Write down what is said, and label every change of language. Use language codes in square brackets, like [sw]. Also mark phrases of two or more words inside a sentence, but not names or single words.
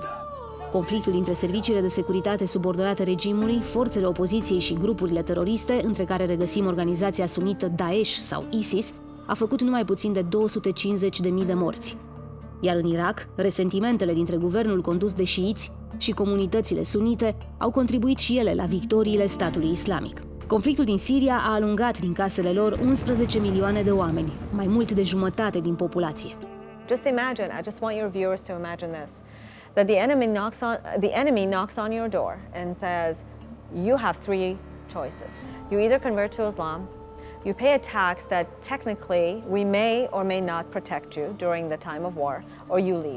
[ro] Conflictul dintre serviciile de securitate subordonate regimului, forțele opoziției și grupurile teroriste, între care regăsim organizația sunită Daesh sau ISIS, a făcut numai puțin de 250.000 de morți. Iar în Irak, resentimentele dintre guvernul condus de șiiți și comunitățile sunite au contribuit și ele la victoriile statului islamic. Conflictul din Siria a alungat din casele lor 11 milioane de oameni, mai mult de jumătate din populație. [en] Just imagine, I just want your viewers to imagine this, that the enemy knocks on your door and says, you have three choices. You either convert to Islam, you pay a tax that technically we may or may not protect you during the time of war, or you leave.